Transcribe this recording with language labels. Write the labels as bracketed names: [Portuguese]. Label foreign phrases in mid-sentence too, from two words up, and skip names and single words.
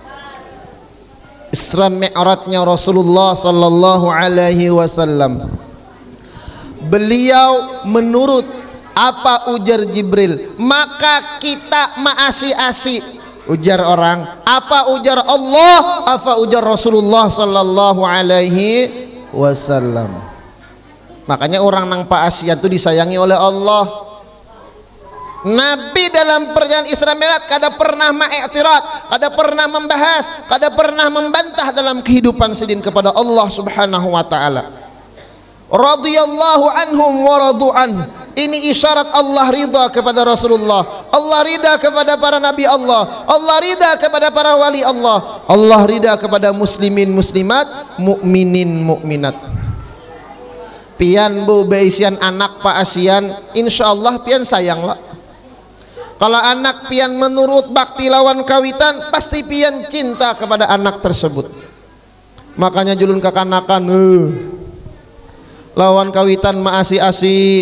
[Banjar] Isra Mi'rajnya Rasulullah [Arabic] صلى الله عليه وسلم. [Banjar] Beliau menurut apa ujar Jibril, maka kita maasi-asi. Ujar orang, apa ujar Allah, apa ujar Rasulullah [Arabic] صلى الله عليه وسلم. [Banjar] Makanya orang nang paasian itu disayangi oleh Allah. Nabi dalam perjalanan Isra Mi'raj kada pernah ma'iktirat, kada pernah membahas, kada pernah membantah dalam kehidupan sidin kepada Allah [Arabic] سبحانه وتعالى. رضي الله عنهم و رضوان. [Banjar] Ini isyarat Allah ridha kepada Rasulullah, Allah ridha kepada para nabi Allah, Allah ridha kepada para wali Allah, Allah ridha kepada muslimin muslimat, mukminin mukminat. Pian bu beisian anak pak asian, insyaallah pian sayang lah. Kalau anak pian menurut bakti lawan kawitan, pasti pian cinta kepada anak tersebut. Makanya julun kekanakan lawan kawitan maasi-asi.